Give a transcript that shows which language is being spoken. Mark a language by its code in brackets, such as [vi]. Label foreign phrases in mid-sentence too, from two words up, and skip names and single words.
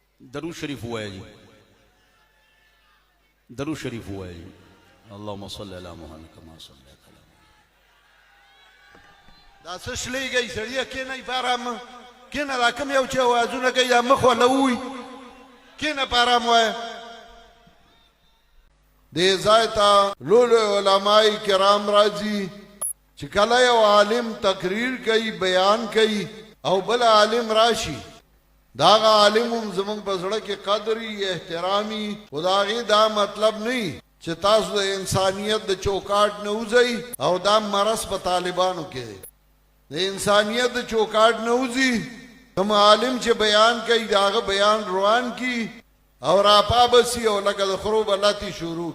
[ur] درود شریف ہوا ہے جی، درود شریف ہوا ہے جی. [ar] اللهم صل علی محمد کما صلیت علی محمد. [ps] دا څه شلیږئ سړیه کېنئ په ارام کېنه دا کوم یو چې اوازونه کوي دا مخ ولووي کېنه په ارام وایه دې ځای ته لولو علماء کرام راځي چې کله یو عالم تقریر کوي بیان کوي او بل عالم راشي دا عالم هم زمونږ په زړه کې قدري احترامي خو د هغې دا مطلب نه چې تاسو د انسانیت د چوکاټ نه وځئ او دا مرض په طالبانو کې دی د انسانیت د چوکاټ نه وځي کوم عالم چې بیان کوي د هغه بیان روان کی او راپا بسی او لکه د خرو بلاتی شروع